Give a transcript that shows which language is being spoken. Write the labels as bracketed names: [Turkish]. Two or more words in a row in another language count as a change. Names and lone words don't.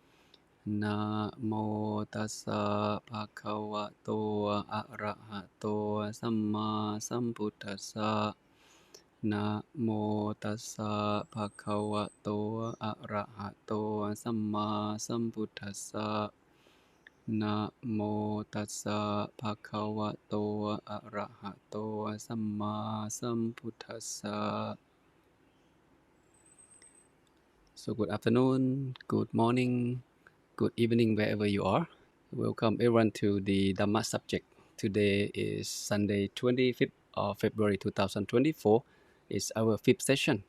[Pali] Namo Tassa Bhagavato Arahato Samma Sambuddhassa Namo Tassa Bhagavato Arahato Samma Sambuddhassa Namo Tassa Bhagavato Arahato Samma Sambuddhassa. [English] So good afternoon, good morning, good evening wherever you are. Welcome everyone to the Dhamma subject. Today is Sunday 25th of February 2024. It's our 5th session.